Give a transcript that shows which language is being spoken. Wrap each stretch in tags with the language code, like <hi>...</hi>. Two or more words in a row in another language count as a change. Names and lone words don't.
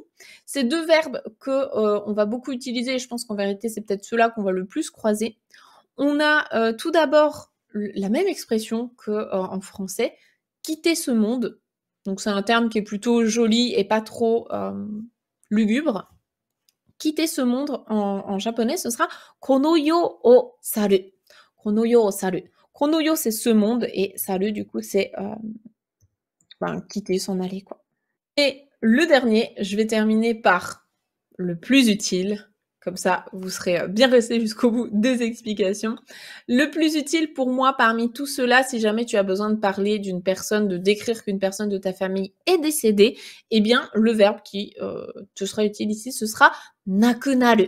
<fr>C'est 2 verbes que, on va beaucoup utiliser et je pense qu'en vérité, c'est peut-être ceux-là qu'on va le plus croiser. On a, tout d'abord la même expression que, en français, quitter ce monde. Donc c'est un terme qui est plutôt joli et pas trop, lugubre. Quitter ce monde en japonais, ce sera</fr> <ja>この世を去る. この世を去る. この世,</ja> <fr>c'est ce monde et saru, du coup, c'est quitter, s'en aller, quoi. Et le dernier, je vais terminer par le plus utile. Comme ça, vous serez bien restés jusqu'au bout des explications. Le plus utile pour moi parmi tout cela, si jamais tu as besoin de parler d'une personne, de décrire qu'une personne de ta famille est décédée, eh bien, le verbe qui te sera utile ici, ce sera nakunaru.</fr>